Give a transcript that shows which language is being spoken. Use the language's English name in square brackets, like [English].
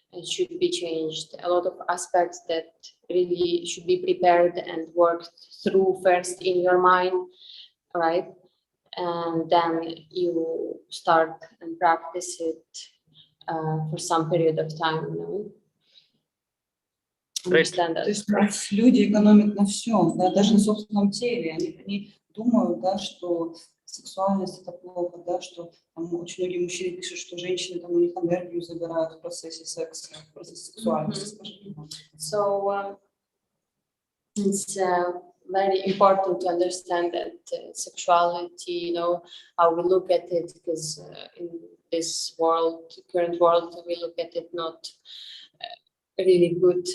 [English] should be changed. A lot of aspects that really should be prepared and worked through first in your mind, right? And then you start and practice it for some period of time, you know. Understand that. [Russian] То есть люди экономят на всем, да, даже на собственном теле. Они думают, да, что сексуальность это плохо, да, что там, очень многие мужчины пишут, что женщины там у них энергию забирают в процессе секса, в процессе сексуальности. [English] So it's very important to understand that sexuality, you know, how we look at it, because in this world, current world, we look at it not really good.